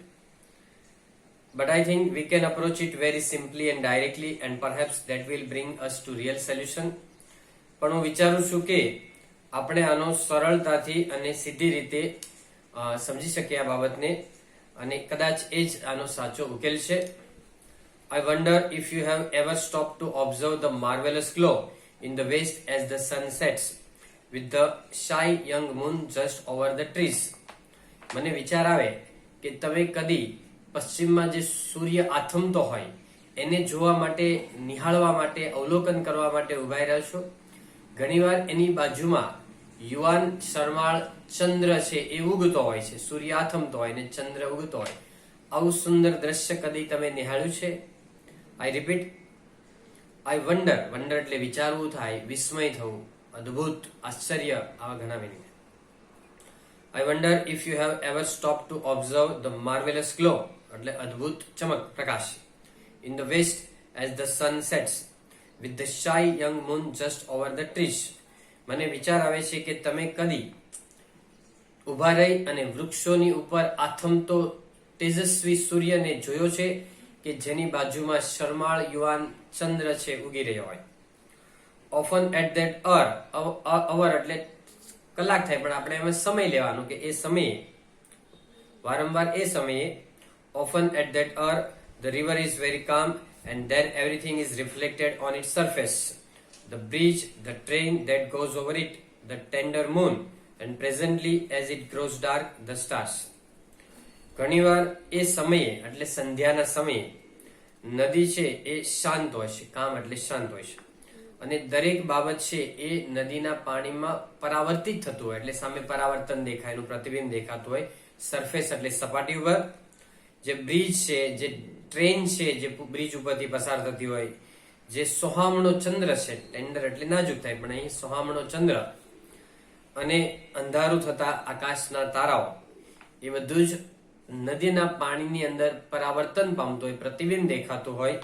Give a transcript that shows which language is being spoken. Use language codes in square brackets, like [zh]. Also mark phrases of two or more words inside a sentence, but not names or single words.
[en] But I think we can approach it very simply and directly, and perhaps that will bring us to real solution. [gu] પણ હું વિચારું છું કે આપણે આનો સરળતાથી અને સીધી રીતે સમજી શકીએ આ બાબતને, અને કદાચ એ જ આનો સાચો ઉકેલ છે. [en] I wonder if you have ever stopped to observe the marvelous glow in the west as the sun sets, with the shy young moon just over the trees. [gu] મને વિચાર આવે કે તમે કદી પશ્ચિમમાં જે સૂર્ય આથમતો હોય એને જોવા માટે, નિહાળવા માટે, અવલોકન કરવા માટે ઉભા રહ્યા છો. ઘણીવાર એની બાજુમાં યુવાન શરમાળ ચંદ્ર છે એ ઉગતો હોય છે. સૂર્ય આથમતો હોય ને ચંદ્ર ઉગતો હોય. આવું સુંદર દ્રશ્ય કદી તમે નિહાળ્યું છે? [en] I repeat, I wonder, [gu] વન્ડર એટલે વિચારવું થાય, વિસ્મય થવું, અદ્ભુત, આશ્ચર્ય, આવા ઘણા મિનિંગ. [en] I wonder if you have ever stopped to observe the marvelous glow, [gu] એટલે અદ્ભુત ચમક, પ્રકાશ, [en] in the west as the sun sets, with the shy young moon just over the trees. [gu] મને વિચાર આવે છે કે તમે કદી ઉભા રહી અને વૃક્ષોની ઉપર આથમતો તેજસ્વી સૂર્યને જોયો છે કે જેની બાજુમાં શરમાળ યુવાન ચંદ્ર છે ઉગી રહ્યો હોય. [en] Often at that hour [gu] એટલે કલાક થાય, પણ આપણે એમાં સમય લેવાનું કે એ સમયે, વારંવાર એ સમયે, [en] often at that hour the river is very calm and then everything is reflected on its surface, the bridge, the train that goes over it, the tender moon, and presently as it grows dark the stars. [gu] ઘણીવાર એ સમયે એટલે સંધ્યાના સમયે નદી છે એ શાંત હોય છે, કામ એટલે શાંત હોય છે, અને દરેક બાબત છે એ નદીના પાણીમાં પરાવર્તિત થતું હોય, એટલે સામે પરાવર્તન દેખાય, એનું પ્રતિબિંબ દેખાતું હોય. સરફેસ એટલે સપાટી ઉપર, જે બ્રિજ છે, જે ટ્રેન છે જે બ્રિજ ઉપરથી પસાર થતી હોય, જે સોહામણો ચંદ્ર છે, ટેન્ડર એટલે નાજુક થાય પણ અહીં સોહામણો ચંદ્ર, અને અંધારું થતા આકાશના તારાઓ, એ બધું જ નદીના પાણીની અંદર પરાવર્તન પામતું હોય, પ્રતિબિંબ દેખાતું હોય.